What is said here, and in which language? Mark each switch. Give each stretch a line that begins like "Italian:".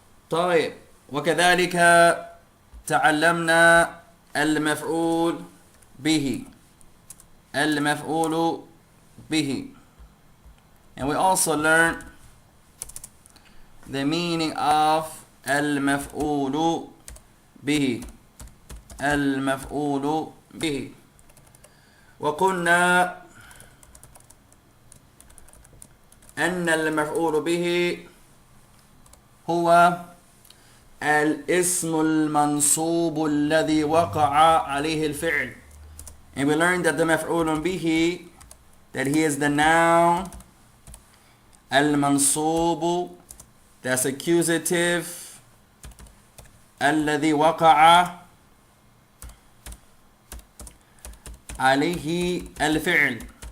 Arabic: طيب, وكذلك تعلمنا المفعول به.
English: And we also learned the meaning of المفعول به.
Arabic: وقلنا أن المفعول به هو الاسم المنصوب الذي وقع عليه الفعل.
English: And we learned that the مفعول به, that he is the noun. المنصوب, that's accusative.
Arabic: الذي وقع عليه الفعل.